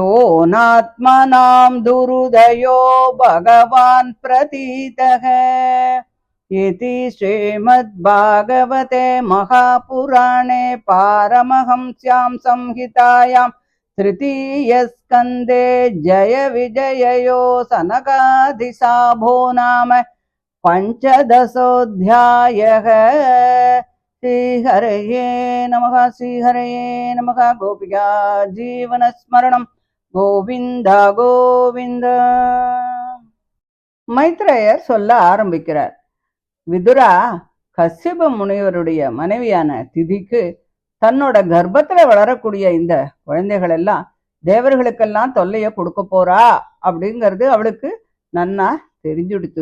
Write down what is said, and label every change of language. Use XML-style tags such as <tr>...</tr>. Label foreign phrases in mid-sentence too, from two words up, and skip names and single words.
<sa>नात्मनां दुरुदयो भगवान् प्रतीतः इति श्रीमद्भागवते महापुराणे पारमहंस्यां संहितायां तृतीयस्कन्धे जय विजययो सनकादिशाभो नाम पञ्चदशोऽध्यायः। श्रीहरये नमः। श्रीहरये नमः। गोपिका जीवनस्मरणं गोविन्द गोविन्द.</sa> <ta>மைத்ரேயர் சொல்ல ஆரம்பிக்கிறார். விதுரா, கஸ்யப முனிவருடைய மனைவியான திதிக்கு தன்னோட கர்ப்பத்துல வளரக்கூடிய இந்த குழந்தைகள் எல்லாம் தேவர்களுக்கெல்லாம் தொல்லைய கொடுக்க போறா அப்படிங்கிறது அவளுக்கு நன்னா தெரிஞ்சுடுத்து.</ta>